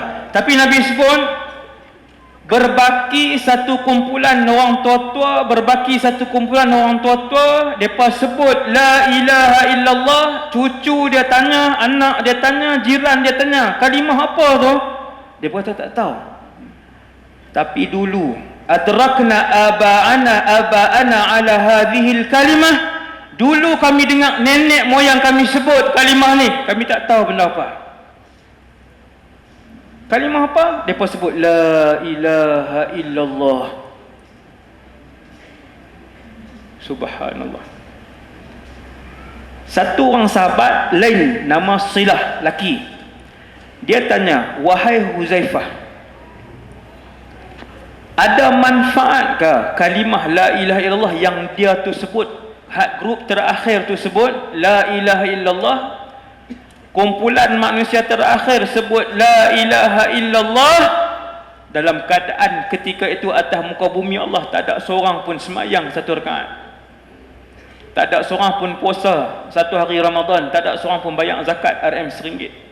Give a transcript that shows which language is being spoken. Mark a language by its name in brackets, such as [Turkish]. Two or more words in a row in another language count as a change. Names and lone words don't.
[Malay] Tapi Nabi sebut, berbaki satu kumpulan orang tua-tua, berbaki satu kumpulan orang tua-tua, mereka sebut [Arabic] لا إله إلا الله. [Malay] Cucu dia tanya, anak dia tanya, jiran dia tanya, kalimah apa tu? Dia kata tak tahu. Tapi dulu [Arabic] أدركنا آباءنا على هذه الكلمة, [Malay] dulu kami dengar nenek moyang kami sebut kalimah ni, kami tak tahu benda apa. Kalimah apa? Mereka sebut [Arabic] لا إله إلا الله. Subhanallah. [Malay] Satu orang sahabat lain, nama Silah, laki, dia tanya, wahai Hudzaifah, ada manfaatkah kalimah [Arabic] لا إله [Malay] illallah yang dia tu sebut, hak grup terakhir tu sebut [Arabic] لا إله إلا الله, [Malay] kumpulan manusia terakhir sebut [Arabic] لا إله إلا الله, [Malay] dalam keadaan ketika itu atas muka bumi Allah tak ada seorang pun semayang satu rakaat, tak ada seorang pun puasa satu hari Ramadan, tak ada seorang pun bayar zakat RM1.